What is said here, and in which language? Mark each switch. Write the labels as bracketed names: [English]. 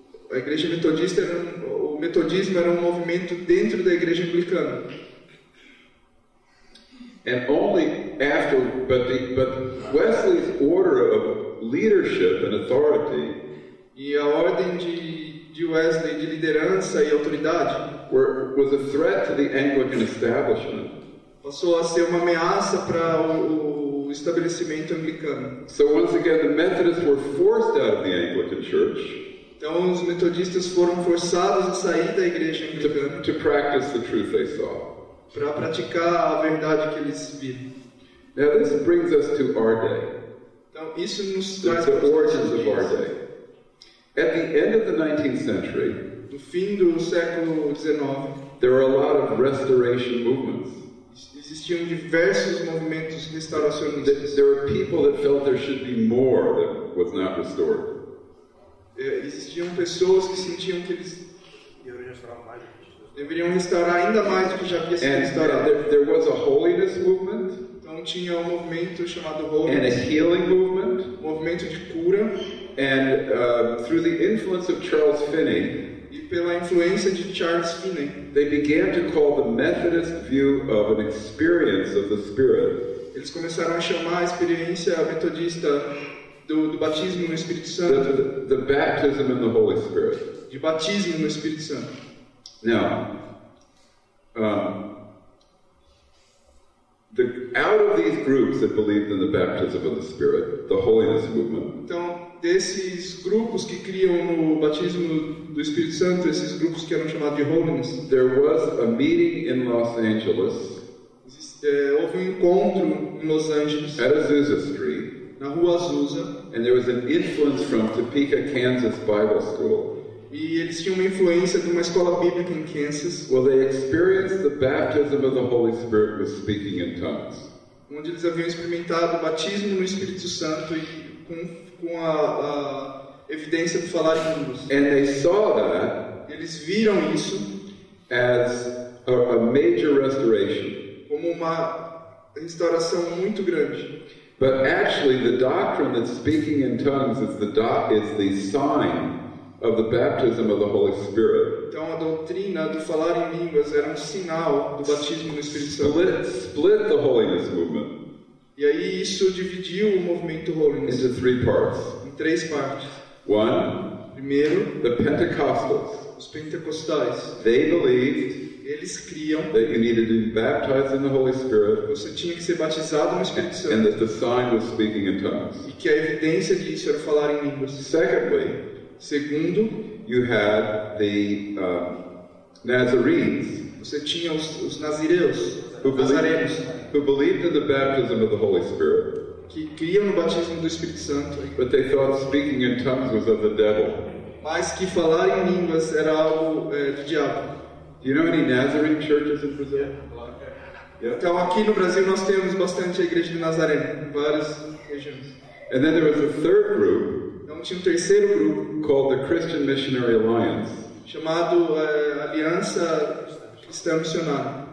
[Portuguese] A igreja metodista o metodismo era um movimento dentro da igreja anglicana. [English] And only after, but Wesley's order of leadership and authority [Portuguese] E a ordem de Wesley de liderança e autoridade [English] was a threat to the Anglican establishment. [Portuguese] passou a ser uma ameaça para o estabelecimento anglicano. [English] So once again, the Methodists were forced out of the Anglican Church. [Portuguese] Então os metodistas foram forçados a sair da igreja anglicana [English] to practice the truth they saw. [Portuguese] Para praticar a verdade que eles viram. [English] Now this brings us to our day. [Portuguese] Então isso nos traz [English] the origins of our day. At the end of the 19th century, [Portuguese] no fim do século XIX, [English] there were a lot of restoration movements. [Portuguese] Existiam diversos movimentos restauracionistas. [English] There were people that felt there should be more that was not restored. [Portuguese] Existiam pessoas que sentiam que eles deveriam restaurar ainda mais do que já havia sido restaurado. [English] There was a holiness movement. [Portuguese] Então tinha um movimento chamado [English] And a [Portuguese] Holiness, [English] healing movement. [Portuguese] movimento de cura. [English] And through the influence of Charles Finney, [Portuguese] E pela influência de Charles Finney, [English] they began to call the Methodist view of an experience of the Spirit. [Portuguese] Eles começaram a chamar a experiência metodista do batismo no Espírito Santo, [English] The baptism in the Holy Spirit. [Portuguese] de batismo no Espírito Santo. [English] Now, out of these groups that believed in the baptism of the Spirit, the holiness movement, [Portuguese] Então, desses grupos que criam no batismo do Espírito Santo, esses grupos que eram chamados de Holiness, [English] there was a meeting in Los Angeles [Portuguese] houve um encontro em Los Angeles, [English] at Azusa Street, [Portuguese] na Rua Azusa, [English] and there was an influence from Topeka, Kansas Bible School. [Portuguese] e eles tinham uma influência de uma escola bíblica em Kansas, [English] Well, they experienced the baptism of the Holy Spirit with speaking in tongues. [Portuguese] onde eles haviam experimentado o batismo no Espírito Santo e com a evidência de falar em línguas. [English] And they saw that [Portuguese] Eles viram isso [English] as a major restoration. [Portuguese] como uma restauração muito grande. [English] But actually, the doctrine that speaking in tongues is the sign of the baptism of the Holy Spirit [Portuguese] Então a doutrina do falar em línguas era um sinal do batismo no Espírito Santo. [English] split the holiness movement [Portuguese] E aí isso dividiu o movimento Holiness [English] into three parts. [Portuguese] em 3 partes. [English] One, [Portuguese] Primeiro, [English] the Pentecostals. [Portuguese] os pentecostais. [English] They believed [Portuguese] Eles criam [English] that you needed to be baptized in the Holy Spirit [Portuguese] que você tinha que ser batizado no Espírito [English] and [Portuguese] Santo [English] that the sign was speaking in tongues. [Portuguese] e que a evidência disso era falar em línguas. [English] Secondly, [Portuguese] Segundo, [English] you had the Nazarenes [Portuguese] você tinha os nazireus, [English] who [Portuguese] nazarenos, [English] believed in the baptism of the Holy Spirit, [Portuguese] que criam no batismo do Espírito Santo, [English] but they thought speaking in tongues was of the devil. [Portuguese] mas que falar em línguas era algo do diabo. [English] Do you know any Nazarene churches in Brazil? Yeah. [Portuguese] Então aqui no Brasil nós temos bastante a igreja de Nazareno, em várias regiões. [English] And then there was a third group [Portuguese] Então tinha um terceiro grupo, [English] called the Christian Missionary Alliance. [Portuguese] chamado Aliança Cristã Missionária.